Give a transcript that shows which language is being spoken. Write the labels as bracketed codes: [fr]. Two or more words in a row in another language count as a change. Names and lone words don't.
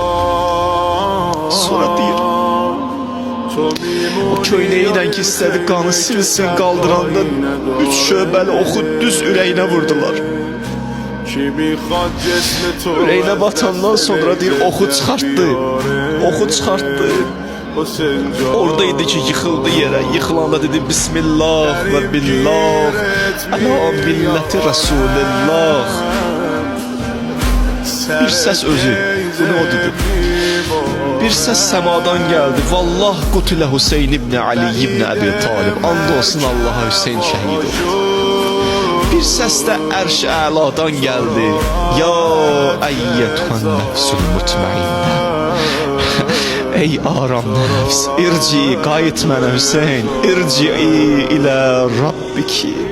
[az] Sonra deyir, o köynəyiyle ki istədi qanı silsin, qaldıranda 3 şöbəli oxu düz ürəyinə vurdular. Ürəyinə batandan sonra deyir, oxu çıxartdı. [tr] Oradaydı ki yıkıldı yere, yıkılanda dedi [ar] بسم الله وبالله على ملة رسول الله. [tr] Bir ses özü, bunu o dedi. Bir ses semadan geldi. [ar] والله قتل الحسين بن علي بن أبي طالب. [tr] And olsun Allah'a, Hüseyin şehit oldu. Bir ses de Erş-i A'ladan geldi. [ar] يا أيتها النفس المطمئنة. [tr] Ey aram nefs, [az] irci qayıt mənə Hüseyin, [ar] ارجعي إلى ربك.